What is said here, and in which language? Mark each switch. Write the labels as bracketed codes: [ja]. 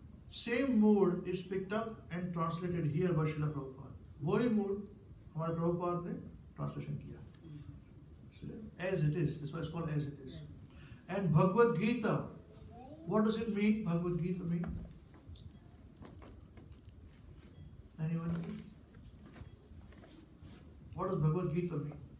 [en] Same mood is picked up and translated here by Srila Prabhupada. [hi] वही mood हमारे Prabhupada ने translation किया. [en] As it is. That's why it's called as it is. And Bhagavad Gita. What does it mean? Bhagavad Gita mean? Anyone know? What does Bhagavad Gita mean?